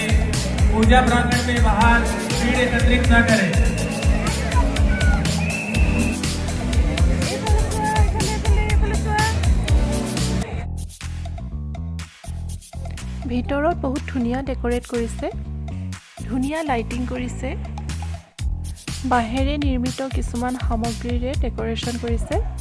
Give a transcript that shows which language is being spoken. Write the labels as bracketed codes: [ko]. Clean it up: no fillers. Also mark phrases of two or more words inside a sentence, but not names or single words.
[hi] पूजा प्रांगण में बाहर भीड़ एकत्रित न करें। [as] ভিতৰত বহুত ধুনীয়া ডেকোৰেট কৰিছে, ধুনীয়া লাইটিং কৰিছে, বাঁহেৰে নিৰ্মিত কিছুমান সামগ্ৰীৰে ডেকোৰেশ্যন কৰিছে।